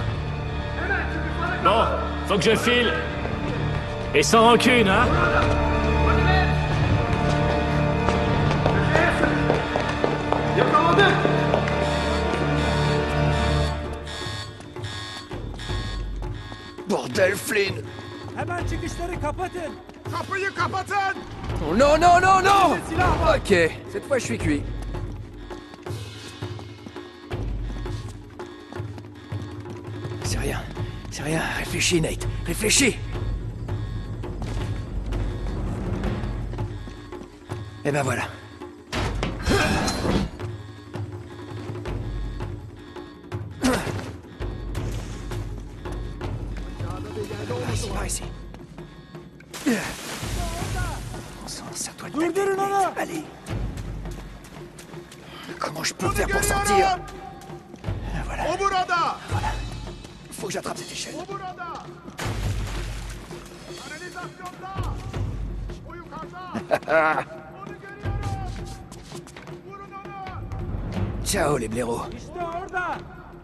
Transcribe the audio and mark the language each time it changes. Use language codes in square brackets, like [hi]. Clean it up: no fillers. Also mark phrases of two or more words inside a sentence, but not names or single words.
[fr] Bon, faut que je file. Et sans rancune, hein? Bordel, Flynn! [tr] Hemen çıkışları kapatın. Kapıyı kapatın! [fr] Oh, non, non, non, non! [tr] Elinde silah var. [fr] Ok, cette fois je suis cuit. C'est rien, réfléchis, Nate, réfléchis! Eh ben voilà. Par ici. Bon sang, serre-toi de ta tête, Nate. Allez. Comment je peux faire pour sortir? Voilà. [tr] O burada! [fr] Faut que j'attrape cette échelle. [tr] O burada! Kanalizasyonda! O yukarıda! Onu görüyorum! Vurun onu! [fr] Ciao les blaireaux. [tr] İşte orada.